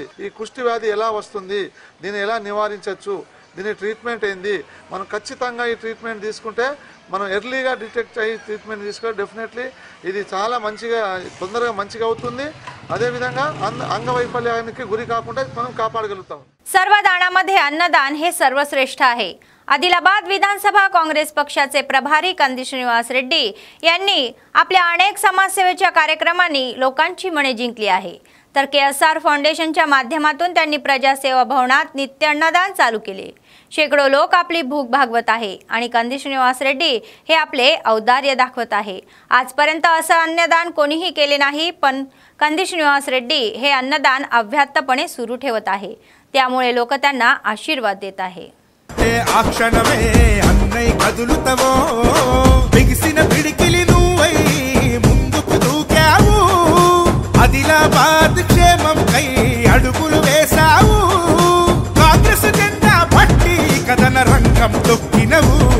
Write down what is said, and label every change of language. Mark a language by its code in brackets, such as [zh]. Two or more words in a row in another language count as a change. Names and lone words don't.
[te] ఈ కుష్టి వ్యాధి ఎలా వస్తుంది, దీన్ని ఎలా నివారించవచ్చు, దీని ట్రీట్మెంట్ ఏంది, మనం ఖచ్చితంగా ఈ ట్రీట్మెంట్ తీసుకుంటే మనం ఎర్లీగా డిటెక్ట్ అయ్యి ట్రీట్మెంట్ తీసుకుంటే డెఫినెట్లీ ఇది చాలా మంచిగా తొందరగా మంచిగా అవుతుంది। అదే విధంగా अंगवैफल्याనికి గురి కాకుండా మనం కాపాడగలుగుతాం। [mr] सर्वदानामध्ये अन्नदान हे सर्वश्रेष्ठ आहे। आदिलाबाद विधानसभा काँग्रेस पक्षाचे प्रभारी कंदी श्रीनिवास रेड्डी यांनी आपल्या अनेक समाजसेवेच्या कार्यक्रमांनी लोकांची मने जिंकली आहे। तर KSR फाउंडेशनच्या माध्यमातून त्यांनी प्रजासेवा भवनात नित्य अन्नदान चालू केले। शेकडो लोक आपली भूक भागवत आहे आणि कंदी श्रीनिवास रेड्डी हे आपले औदार्य दाखवत आहे। आजपर्यंत असं अन्नदान कोणीही केले नाही, पण कंदी श्रीनिवास रेड्डी हे अन्नदान अव्याहतपणे सुरू ठेवत आहे। त्यामुळे लोक त्यांना आशीर्वाद देत आहे। [te] ఆదిలాబాద్ క్షేమం కై అడుగులు వేసావు, కాంగ్రెస్ జెండా పట్టి కథన రంగం తొక్కినవు।